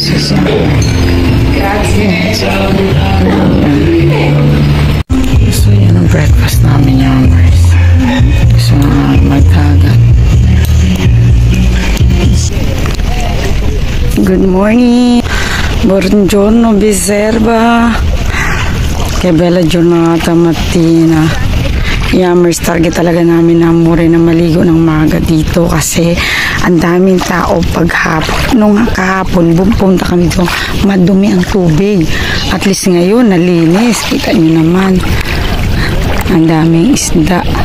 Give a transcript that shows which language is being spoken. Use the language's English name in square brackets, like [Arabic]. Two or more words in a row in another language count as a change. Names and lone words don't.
[Filipino] So yan ang breakfast namin, Yammers. So magdagat. [English] Good morning. [Italian] Buongiorno, Biserba. Che bella giornata mattina. [Filipino] Yammers, target talaga namin na mure na maligo ng maga dito kasi ang daming tao paghapon. Nung kahapon, pumunta kami dito, madumi ang tubig. [English] At least [Filipino] ngayon, nalinis. Kita nyo naman. Ang daming isda.